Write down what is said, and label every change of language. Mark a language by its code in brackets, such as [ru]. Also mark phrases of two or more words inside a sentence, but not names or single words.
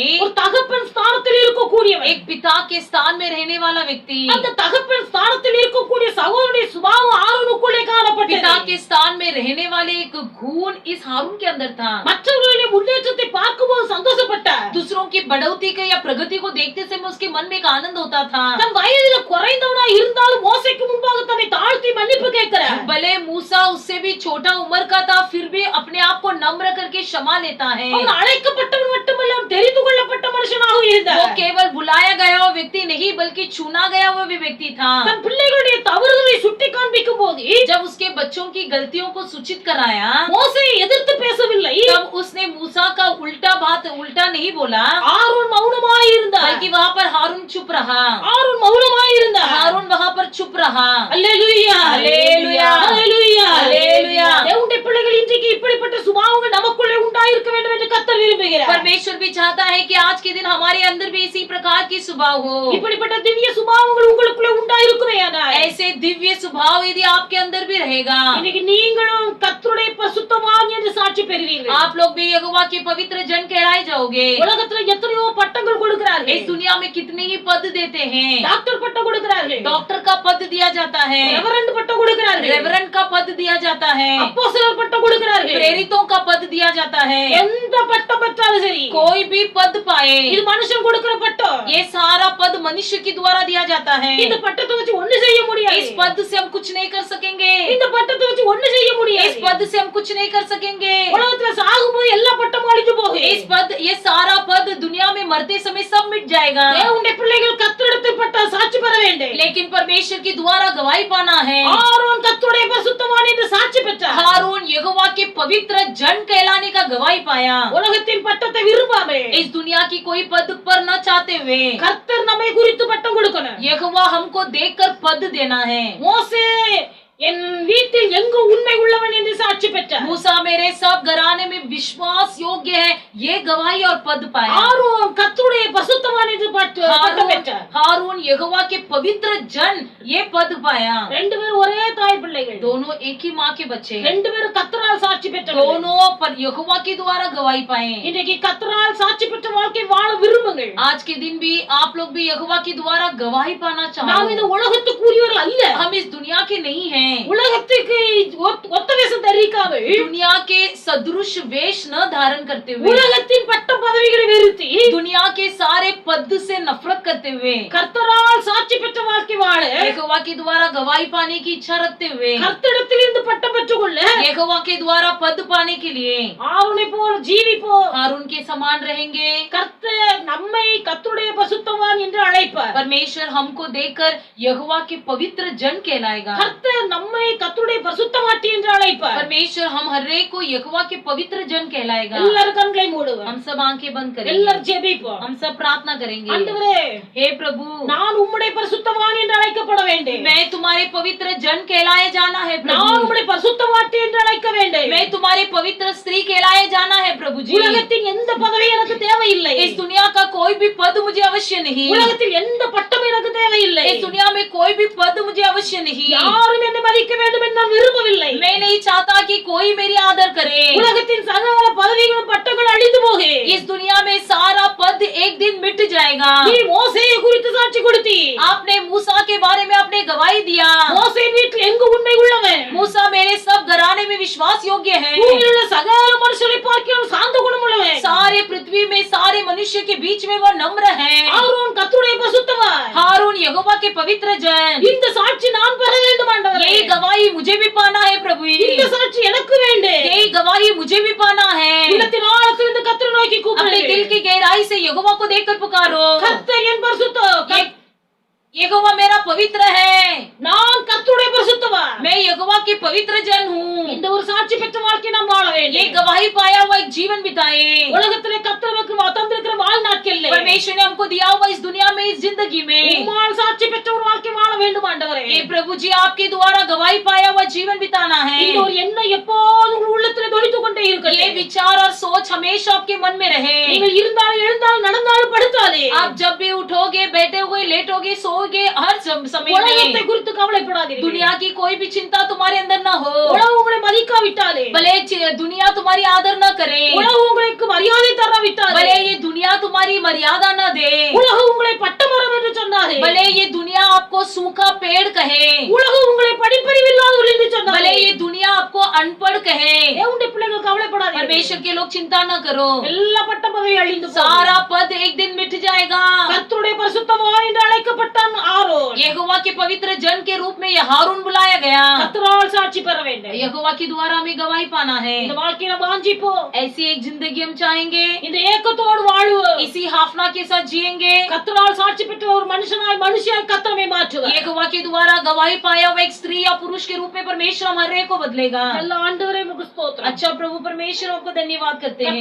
[ta] ஒரு தகப்பன் ஸ்தானத்தில் இருக்கக்கூடியவன், [hi] एक पिता के स्थान में रहने वाला व्यक्ति, [ta] அந்த தகப்பன் ஸ்தானத்தில் இருக்கக்கூடிய சகோதரனுடைய சுபாவம் ஆரோனுக்குள்ளே [hi] पिता [ta] காணப்பட்டது. [hi] के स्थान में रहने वाले एक गुण इस हारून के अंदर था। [ta] மற்றவர்களுடைய முன்னேற்றத்தை பார்க்கும்போது சந்தோஷப்பட்டார். [hi] दूसरों की बढ़ोतरी को या प्रगति को देखते समय उसके मन में एक आनंद होता था। [ta] தன் வயதில் குறைந்தவனா இருந்தாலும் மோசேக்கு முன்பாக தன்னை தாழ்த்தி மன்னிப்பு கேட்கிறார். [hi] भले मूसा उससे भी छोटा उम्र का था, फिर भी अपने आप को नम्र करके क्षमा लेता है। [ta] அவன் அழைக்கப்பட்டவன் மட்டுமல்ல, தெரிந்து கொள்ளப்பட்ட மனுஷனாக [hi] वो [ta] இருந்தார். [hi] केवल बुलाया गया हुआ व्यक्ति नहीं बल्कि चुना गया हुआ भी व्यक्ति था। [ta] தன் பிள்ளைகளுடைய தவறுகளை சுட்டி காண்பிக்கும் போது [hi] जब उसके बच्चों की गलतियों को सूचित कराया, [ta] மோசேயை எதிர்த்து பேசவில்லை. [hi] तब उसने मूसा का उल्टा नहीं बोला, [ta] ஆரோன் மௌனமாய் இருந்தார். [hi] बल्कि वहाँ पर हारून चुप रहा। [ta] ஆரோன் மௌனமாய் இருந்தார். [hi] हारून वहाँ पर चुप रहा। [ta] அல்லேலூயா, அல்லேலூயா, அல்லேலூயா, அல்லேலூயா। தேவனுடைய பிள்ளைகள் இன்றைக்கு இப்படிப்பட்ட சுபாவங்கள் நமக்குள்ளே உண்டாயிருக்க வேண்டும் என்று கர்த்தர் விரும்புகிறார். [hi] परमेश्वर भी चाहता है कि आज के दिन हमारे अंदर भी इसी प्रकार की स्वभाव हो। [ta] இப்படிப்பட்ட திவ்ய சுபாவங்கள் உங்களுக்குள்ளே உண்டாயிருக்குமேயானால் [hi] ऐसे दिव्य स्वभाव यदि आपके अंदर भी रहेगा, [ta] இன்னைக்கு நீங்களும் கர்த்தருடைய பரிசுத்தவான் என்று சாட்சி பெறுவீர்கள். [hi] आप लोग भी यहोवा के पवित्र जन कहलाए जाओगे। [ta] உலகத்துல எத்தனையோ பட்டங்கள் கொடுக்கிறார்கள். [hi] इस दुनिया में कितने ही पद देते हैं। [ta] டாக்டர் பட்டம் கொடுக்கிறார்கள், [hi] डॉक्टर का पद दिया जाता है, [ta] ரெவரண்ட் பட்டம் கொடுக்கிறார்கள், [hi] रेवरेंड का पद दिया जाता है, [ta] அப்போஸ்தலர் பட்டம் கொடுக்கிறார்கள். [hi] प्रेरितों का पद दिया जाता है। [ta] எந்த பட்டம் பெற்றாலும் சரி, [hi] कोई भी पद पाए, [ta] இது மனுஷன் கொடுக்கிற பட்டம். [hi] ये सारा पद मनुष्य के द्वारा दिया जाता है। [ta] இந்த பட்டத்தை வச்சு ஒண்ணு செய்ய முடியாது. [hi] इस पद से हम कुछ नहीं कर सकेंगे। [ta] இந்த பட்டத்தை வச்சு ஒண்ணு செய்ய முடியாது. [hi] इस पद से हम कुछ नहीं कर सकेंगे। [ta] உலகத்துல சாகும்போது எல்லா பட்டமும் அழிஞ்சு போகும். [hi] इस पद, ये सारा पद दुनिया में मरते समय सब मिट जाएगा। [ta] தேவனுடைய பிள்ளைகள் கர்த்தரிடத்தில் பட்ட சாட்சி பெற வேண்டும். [hi] लेकिन परमेश्वर के द्वारा गवाही पाना है। [ta] ஆரோன் கர்த்தருடைய பரிசுத்தவான் என்று சாட்சி பெற்றார். [hi] हारून यहोवा के पवित्र जन कहलाने का गवाही पाया। [ta] உலகத்தின் பட்டத்தை விரும்பாமல் [hi] इस दुनिया की कोई पद पर न चाहते हुए [ta] கர்த்தர் நம்மை குறித்து பட்டம் கொடுக்கணும். [hi] यहोवा हमको देखकर पद देना है। [ta] மோசே என் வீட்டில் எங்கு உண்மை உள்ளவன் என்று சாட்சி பெற்றார். [hi] मूसा मेरे सब घराने में विश्वास योग्य है, ये गवाही और पद पाया। [ta] ஆரோன் கர்த்தருடைய பரிசுத்தவான் என்று பட்டம் பெற்றார். [hi] हारून यहोवा के पवित्र जन, ये पद पाया। [ta] ரெண்டு பேரும் ஒரே தாய் பிள்ளைகள், [hi] दोनों एक ही माँ के बच्चे, [ta] ரெண்டு பேரும் கர்த்தரால் சாட்சி பெற்றவர்கள். [hi] दोनों पर यहोवा के द्वारा गवाही पाए। [ta] இன்றைக்கு கர்த்தரால் சாட்சி பெற்ற வாழ்க்கை வாழ விரும்புங்கள். [hi] आज के दिन भी आप लोग भी यहोवा के द्वारा गवाही पाना [ta] நாம் இந்த [hi] चाहो। [ta] உலகத்துக்குரியவர்கள் அல்ல. [hi] हम इस दुनिया के नहीं हैं। [ta] உலகத்துக்கு ஒத்த வேஷம் தரிக்காமல் [hi] दुनिया के सदृश वेश न धारण करते हुए, [ta] உலகத்தின் பட்ட பதவிகளை வெறுத்து [hi] दुनिया के सारे पद से नफरत करते हुए, [ta] கர்த்தரால் சாட்சி பெற்ற வாழ்க்கை வாழ [hi] यहोवा के द्वारा गवाही पाने की इच्छा रखते हुए, [ta] கர்த்தரிடத்திலிருந்து பட்டம் பெற்றுக்கொள்ள [hi] यहोवा के द्वारा पद पाने के लिए [ta] ஆரோனை போல் ஜீவிப்போம். [hi] हारून के समान रहेंगे। [ta] கர்த்தர் நம்மை கர்த்தருடைய பரிசுத்தவான் என்று அழைப்பார். [hi] परमेश्वर हमको देखकर यहोवा के पवित्र जन कहलाएगा। [ta] கர்த்தர் நம்மை கர்த்தருடைய பரிசுத்தவாட்டி என்று அழைப்பார். [hi] परमेश्वर हम हर एक को यहोवा के पवित्र जन कहलाएगा। [ta] எல்லாரும் கண்களை மூடுவோம். [hi] हम सब आंखें बंद करेंगे, [ta] எல்லாரும் ஜெபிப்போம். [hi] हम सब प्रार्थना करेंगे। [ta] ஆண்டவரே, [hi] हे प्रभु, [ta] நான் உம்முடைய பரிசுத்தவான் என்று அழைக்கப்பட வேண்டும். [hi] मैं तुम्हारे पवित्र जन कहलाए जाना है [ta] நான் [hi] प्रभु। [ta] உம்முடைய பரிசுத்தவாட்டி என்று அழைக்க வேண்டும். [hi] मैं तुम्हारे पवित्र स्त्री कहलाए जाना है प्रभु जी। [ta] உலகத்தின் எந்த பதவி எனக்கு தேவையில்லை. [hi] इस दुनिया का कोई भी पद मुझे अवश्य नहीं। [ta] உலகத்தில் எந்த பட்டம் எனக்கு தேவையில்லை. [hi] इस दुनिया में कोई भी पद मुझे अवश्य नहीं। [ta] யாரும் என்னை மதிக்க வேண்டும் என்று நான் விரும்பவில்லை. [hi] मैं नहीं चाहता कि कोई मेरी आदर करे। [ta] உலகத்தின் சகல பதவிகளும் பட்டங்கள் அழிந்து போகு. [hi] इस दुनिया में सारा पद एक दिन मिट जाएगा। [ta] நீ மோசேயை குறித்து சாட்சி கொடுத்தி. [hi] आपने मूसा के बारे में अपने गवाही दिया। [ta] மோசே வீட்டில் எங்கு உண்மை உள்ளவன். [hi] मूसा मेरे सब घराने में विश्वास योग्य है। [ta] பூமியில் உள்ள சகல மனுஷரை பார்க்கிறோம் சாந்த [hi] मनुष्य के बीच में वो नम्र है। [ta] ஆரோன் கர்த்தருடைய பரிசுத்தவான். [hi] हारून यहोवा के पवित्र जन। [ta] இந்த சாட்சி நான் பெற வேண்டும் ஆண்டவரே. [hi] यही गवाही मुझे भी पाना है प्रभु। [ta] இந்த சாட்சி எனக்கு வேண்டும். [hi] यही गवाही मुझे भी पाना है। [ta] உள்ளத்தின் ஆழத்திலிருந்து கர்த்தரை நோக்கி கூப்பிடு. [hi] अपने दिल की गहराई से यहोवा को देखकर पुकारो। [ta] கர்த்தர் என் பரிசுத்தம். [hi] यहोवा मेरा पवित्र है। [ta] நான் கர்த்தருடைய பரிசுத்தவான். [hi] मैं यहोवा के पवित्र जन हूँ। [ta] இந்த ஒரு சாட்சி பெற்ற வாழ்க்கை நாம் வாழ வேண்டும். [hi] ये गवाही पाया हुआ एक जीवन बिताए। [ta] உலகத்திலே கர்த்தர் நமக்கு தந்திருக்கிற வாழ்நாட்களிலே [hi] परमेश्वर ने हमको दिया हुआ इस दुनिया में, इस जिंदगी में [ta] உம்மால் சாட்சி பெற்ற ஒரு வாழ்க்கை வாழ வேண்டும் ஆண்டவரே. [hi] ये प्रभु जी आपके द्वारा गवाही पाया हुआ जीवन बिताना है। [ta] இந்த ஒரு எண்ணம் எப்போதும் உங்கள் உள்ளத்திலே தொனித்துக் கொண்டே இருக்கட்டும். [hi] ये विचार और सोच हमेशा आपके मन में रहे। [ta] நீங்கள் இருந்தாலும் எழுந்தாலும் நடந்தாலும் படுத்தாலே [hi] आप जब भी उठोगे, बैठोगे, लेटोगे, सोओगे, हर समय [ta] உலகத்தை [hi] में [ta] குறித்து கவலைப்படாதீர்கள். [hi] दुनिया की कोई भी चिंता तुम्हारे अंदर न हो। [ta] உலகம் உங்களை மதிக்காவிட்டாலே, [hi] भले दुनिया तुम्हारी आदर न करे, [ta] உலகம் உங்களுக்கு மரியாதை தராவிட்டாலே, [hi] भले ये दुनिया तुम्हारी मर्यादा न दे, [ta] உலகம் உங்களை பட்டமரம் என்று சொன்னாலே, [hi] भले ये दुनिया आपको सूखा पेड़ कहे, [ta] உலகம் உங்களை படிப்பறிவில்லாதவர்கள் என்று சொன்னாலே, [hi] भले ये दुनिया आपको अनपढ़ कहे, [ta] தேவனுடைய பிள்ளைகள் கவலைப்படாதீர்கள். [hi] परमेश्वर के लोग चिंता न करो। [ta] எல்லா பட்ட பதவி அழிந்து போகும். [hi] सारा पद एक दिन मिट जाएगा। [ta] கர்த்தருடைய பரிசுத்தவான் என்று அழைக்கப்பட்டான் ஆரோன். [hi] यहोवा के पवित्र जन के रूप में यह हारून बुलाया गया। [ta] கர்த்தரால் சாட்சி பெற வேண்டும். [hi] यहोवा के द्वारा हमें गवाही पाना है। [ta] இந்த வாழ்க்கையில வாஞ்சிப்போம். [hi] ऐसी एक जिंदगी हम चाहेंगे, [ta] இந்த ஏக்கத்தோடு வாழ்வோம். [hi] इसी हाफना के साथ जिएंगे। [ta] கர்த்தரால் சாட்சி பெற்ற ஒரு மனுஷனாய் மனுஷியாய் கர்த்தரை மாற்றுவார். [hi] यहोवा के द्वारा गवाही पाया हुआ एक स्त्री या पुरुष के रूप में परमेश्वर हमारे को बदलेगा। [ta] நல்ல ஆண்டவரே உமக்கு ஸ்தோத்திரம். [hi] अच्छा प्रभु परमेश्वर आपको धन्यवाद करते हैं।